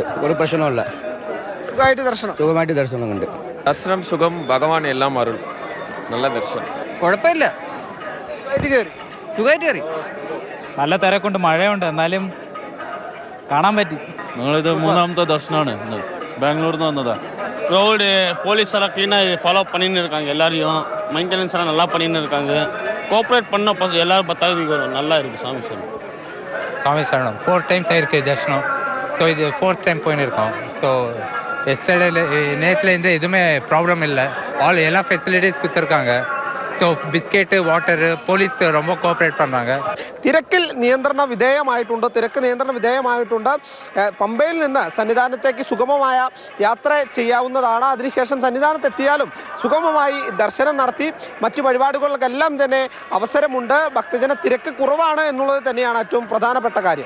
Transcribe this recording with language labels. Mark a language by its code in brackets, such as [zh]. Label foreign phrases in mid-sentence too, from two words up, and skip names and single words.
[ml] ഒരു പ്രശ്നമല്ല, സുഖമായിട്ട് ദർശനമുണ്ട്. ദർശനം സുഖം, ഭഗവാൻ എല്ലാം അരുൾ. നല്ല ദർശനം, കുഴപ്പമില്ല, സുഖമായിട്ട് കയറി. നല്ല തിരക്കുണ്ട്, മഴയുണ്ട്, എന്നാലും കാണാൻ പറ്റി. ഞങ്ങളിത് 3ാമത്തെ ദർശനമാണ്. ബാംഗ്ലൂരിൽ നിന്ന് வந்ததா. [ta] ரோடு போலீஸ் எல்லாம் கிளீனாக ஃபாலோ பண்ணின்னு இருக்காங்க. எல்லாரையும் மெயின்டெனன்ஸ் எல்லாம் நல்லா பண்ணின்னு இருக்காங்க. கோஆப்ரேட் பண்ண எல்லாரும் 10 நல்லா இருக்கு. சாமி சரணம். சாமி சரணம் 4 டைம்ஸ் ஆயிருக்கு தர்ஷனம். ஸோ இது 4th டைம் போயின்னு இருக்கோம். [en] so yesterday [ta] நேற்றுலேருந்து எதுவுமே ப்ராப்ளம் இல்லை. எல்லா ஃபெசிலிட்டிஸ் கொடுத்துருக்காங்க. ஸோ பிஸ்கெட்டு, வாட்டரு, போலீஸ் ரொம்ப கோப்பரேட் பண்றாங்க. [ml] തിരക്ക് നിയന്ത്രണ വിധേയമായിട്ടുണ്ട്. പമ്പയിൽ നിന്ന് സന്നിധാനത്തേക്ക് സുഗമമായ യാത്ര ചെയ്യാവുന്നതാണ്. അതിനുശേഷം സന്നിധാനത്തെത്തിയാലും സുഗമമായി ദർശനം നടത്തി മറ്റു വഴിപാടുകൾക്കെല്ലാം തന്നെ അവസരമുണ്ട്. ഭക്തജന തിരക്ക് കുറവാണ് എന്നുള്ളത് തന്നെയാണ് ഏറ്റവും പ്രധാനപ്പെട്ട കാര്യം.